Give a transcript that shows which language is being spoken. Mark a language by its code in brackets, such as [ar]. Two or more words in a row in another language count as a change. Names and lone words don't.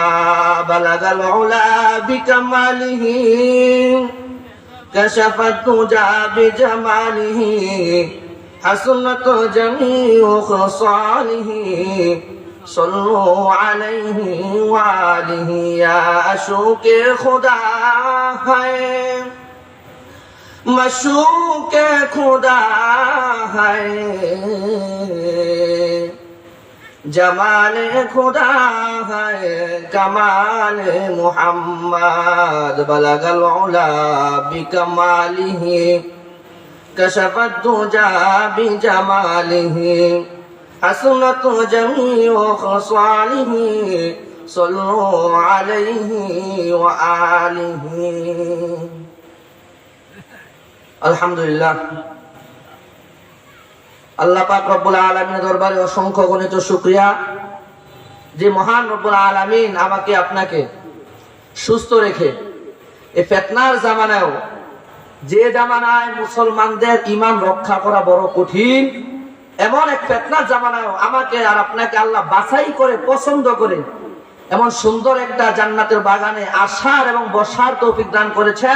[ar] بلغ العلا بكماله كشف الدجى بجماله حسنت جميع خصاله صلوا عليه وآله [ur] يا أشوق خدا ہے مشوق خدا ہے جمال خدا ہے کمال محمد [ar] بلغ العلا بکمالہ کشف الدجى بجمالہ حسنت جميع خصاله صلوا عليه وآله. [bn] আলহামদুলিল্লাহ, আল্লাহ পাক [ar] رب العالمين [bn] দরবারে অসংখ্য গণিত শুকরিয়া যে মহান রব্বুল আলামিন আমাকে আপনাকে সুস্থ রেখে এই ফিতনার জামানায়ও, যে জামানায় মুসলমানদের ঈমান রক্ষা করা বড় কঠিন, এমন এক ফিতনার জামানায়ও আমাকে আর আপনাকে আল্লাহ বাছাই করে পছন্দ করে এমন সুন্দর একটা জান্নাতের বাগানে আসার এবং বসার তৌফিক দান করেছেন।